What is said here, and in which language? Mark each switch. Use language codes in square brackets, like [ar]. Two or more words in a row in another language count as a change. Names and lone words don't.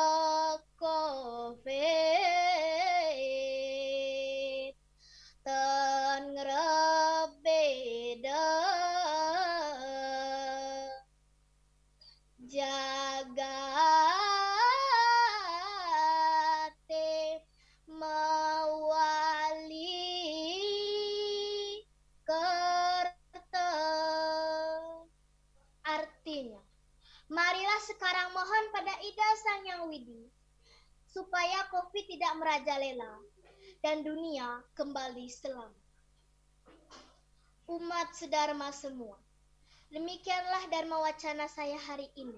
[ban] COVID ten ngrebeda jagate mawali kerta. [id] Artinya, marilah sekarang mohon pada Ida Sang Hyang Widi supaya COVID tidak merajalela dan dunia kembali selamat. Umat sedharma semua, demikianlah dharma wacana saya hari ini.